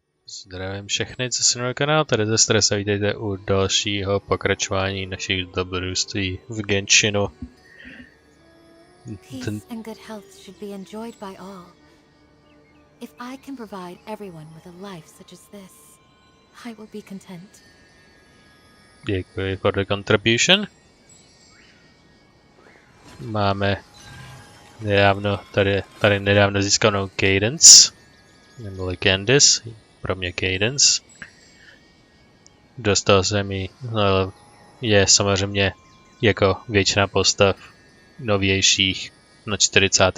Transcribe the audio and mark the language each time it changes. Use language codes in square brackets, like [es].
[cs] Zdravím všechny, co si na kanál, tady ze Stresa, vítejte u dalšího pokračování našich dobrodružství v Genshinu. [en] Peace and good health should be enjoyed by all. If I can provide everyone with a life such as this, I will be content. [cs] Děkuji [en] for the contribution. [cs] Máme nedávno, tady nedávno získanou Cadence, nebo Candice, pro mě Cadence. Dostal jsem ji, no, je samozřejmě jako většina postav novějších na 40.